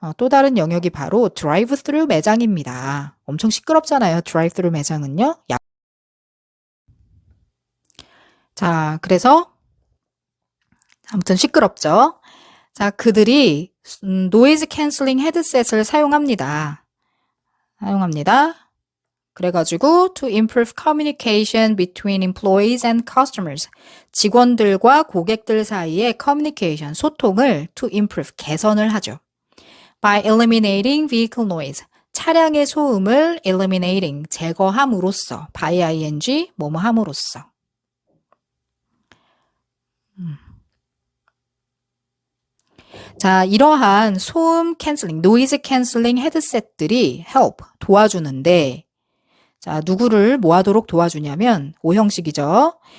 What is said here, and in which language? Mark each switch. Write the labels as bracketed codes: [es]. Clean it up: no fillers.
[ko] 또 다른 영역이 바로 drive-thru 매장입니다. 엄청 시끄럽잖아요. drive-thru 매장은요. 자, 그래서 아무튼 시끄럽죠? 자, 그들이 노이즈 캔슬링 헤드셋을 사용합니다. 그래가지고 [en] to improve communication between employees and customers. [ko] 직원들과 고객들 사이의 communication, 소통을 [en] to improve, [ko] 개선을 하죠. [en] by eliminating vehicle noise. [ko] 차량의 소음을 eliminating, 제거함으로써, by ing, 뭐뭐 함으로써. 자, 이러한 소음 캔슬링, 노이즈 캔슬링 헤드셋들이 help, 도와주는데, 자, 누구를 뭐 하도록 도와주냐면, 오형식이죠.